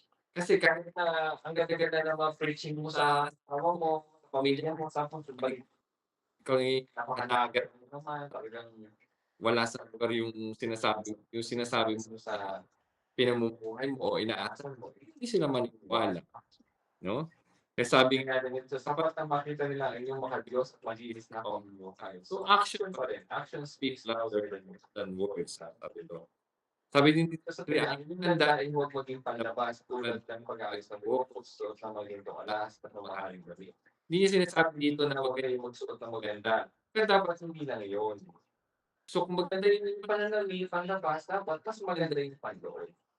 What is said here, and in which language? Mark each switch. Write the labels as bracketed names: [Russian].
[Filipino] Kasi kahit na ang ganda-ganda ng mga preaching mo sa asawa mo, pamilya mo, sa balik, ikaw ay napakanagat mo naman, talagang wala sa lugar yung sinasabi mo sa pinamumuhay mo o inaasal mo, hindi sila maniniwala, no? Kaya sabi nga nito, sapat na makita nila ang iyong makadiyos at malinis na pamumuhay. So action pa rin. [English] Action speaks louder than words. [Filipino] Sabi ito. Sabi din dito sa 3, ang inyong landain huwag maging panlabas tulad ng pag-aayos ng buhok, suot ng maging tukalas at ng mahaling gabi. Hindi niya sinasabi dito na huwag kayo magsuot ng maganda. Pero dapat hindi lang yun. So kung maganda yung pananamit, panlabas, dapat mas maganda yung panloob.